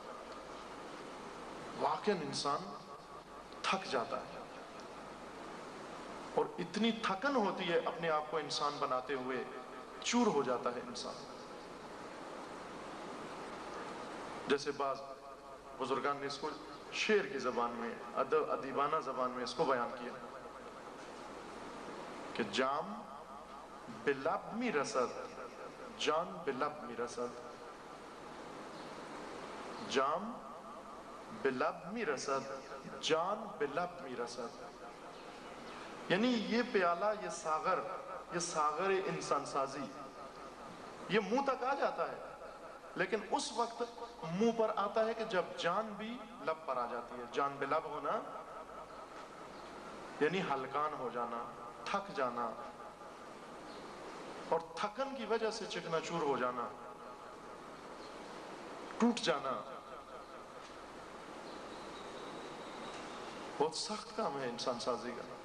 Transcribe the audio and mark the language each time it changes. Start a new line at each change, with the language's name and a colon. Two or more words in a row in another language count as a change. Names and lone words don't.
Urdu: واقعاً انسان تھک جاتا ہے، اور اتنی تھکن ہوتی ہے اپنے آپ کو انسان بناتے ہوئے، چور ہو جاتا ہے انسان۔ جیسے بعض بزرگان نے اس کو شعر کی زبان میں، ادیبانہ زبان میں اس کو بیان کیا کہ
Persian: جام بلب می رسد، جان بلب می رسد، جام بلب می رسد، جان بلب می رسد۔
Urdu: یعنی یہ پیالہ، یہ ساغر انسان سازی، یہ منہ تک آ جاتا ہے، لیکن اس وقت منہ پر آتا ہے کہ جب جان بھی لب پر آ جاتی ہے۔ جان بے لب ہونا یعنی ہلکان ہو جانا، تھک جانا، اور تھکن کی وجہ سے چکنا چور ہو جانا، ٹوٹ جانا، بہت سخت کام ہے انسان سازی کا۔